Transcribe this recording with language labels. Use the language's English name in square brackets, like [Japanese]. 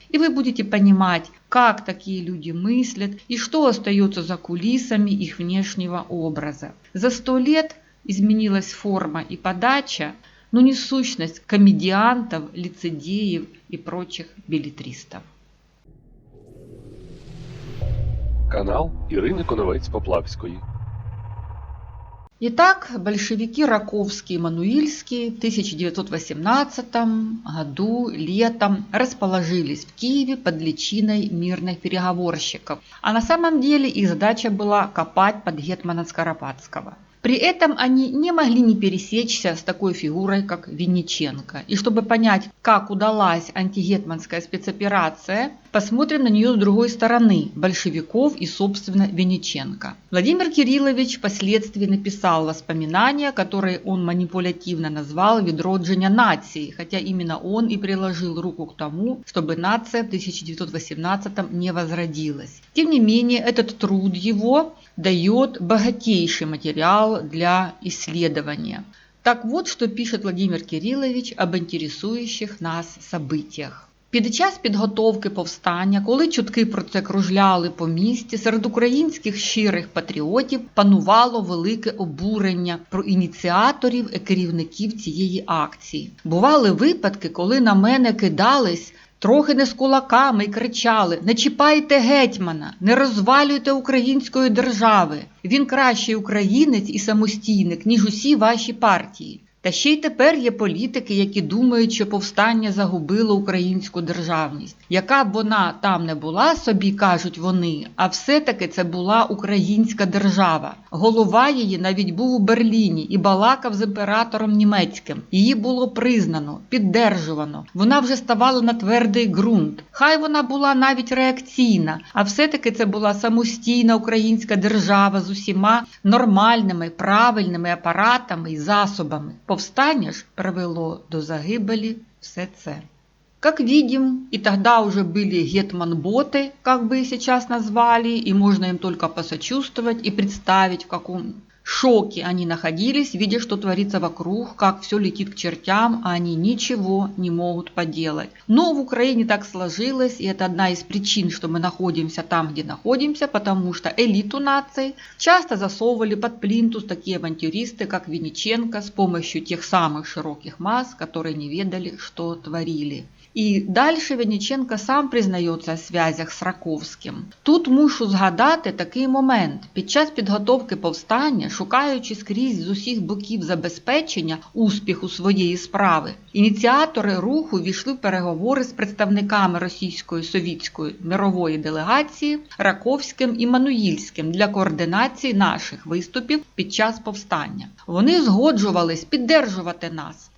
[Russian] И вы будете понимать, как такие люди мыслят и что остается за кулисами их внешнего образа. За 100 лет изменилась форма и подача, но не сущность комедиантов, лицедеев и прочих беллетристов. [Ukrainian] Канал Ірини Коновець-Поплавської. [Russian] Итак, большевики Раковский и Мануильский в 1918 году летом расположились в Киеве под личиной мирных переговорщиков, а на самом деле их задача была копать под гетмана Скоропадского. При этом они не могли не пересечься с такой фигурой, как Винниченко. И чтобы понять, как удалась антигетманская спецоперация, посмотрим на нее с другой стороны – большевиков и, собственно, Винниченко. Владимир Кириллович впоследствии написал воспоминания, которые он манипулятивно назвал [Ukrainian] «Відродження нации», [Russian] хотя именно он и приложил руку к тому, чтобы нация в 1918-м не возродилась. Тем не менее, этот труд его дает богатейший материал для исследования. Так вот, что пишет Владимир Кириллович об інтересуючих нас событиях. [Ukrainian] Під час підготовки повстання, коли чутки про це кружляли по місті, серед українських щирих патріотів панувало велике обурення про ініціаторів і керівників цієї акції. Бували випадки, коли на мене кидались трохи не з кулаками й кричали: «Не чіпайте гетьмана, не розвалюйте української держави. Він кращий українець і самостійник, ніж усі ваші партії». Та ще й тепер є політики, які думають, що повстання загубило українську державність. Яка б вона там не була, собі кажуть вони, а все-таки це була українська держава. Голова її навіть був у Берліні і балакав з імператором німецьким. Її було признано, піддержувано. Вона вже ставала на твердий ґрунт. Хай вона була навіть реакційна, а все-таки це була самостійна українська держава з усіма нормальними, правильними апаратами і засобами. Повстание ж привело до загибели все це. [Russian] Как видим, и тогда уже были гетман-боты, как бы их сейчас назвали, и можно им только посочувствовать и представить, в каком шоке они находились, видя, что творится вокруг, как все летит к чертям, а они ничего не могут поделать. Но в Украине так сложилось, и это одна из причин, что мы находимся там, где находимся, потому что элиту нации часто засовывали под плинтус такие авантюристы, как Винниченко, с помощью тех самых широких масс, которые не ведали, что творили. [Ukrainian] І далі Винниченко сам признається у зв'язях з Раковським. Тут мушу згадати такий момент. Під час підготовки повстання, шукаючи скрізь з усіх боків забезпечення успіху своєї справи, ініціатори руху війшли в переговори з представниками російської совітської мирової делегації Раковським і Мануїльським для координації наших виступів під час повстання. Вони згоджувались піддержувати нас.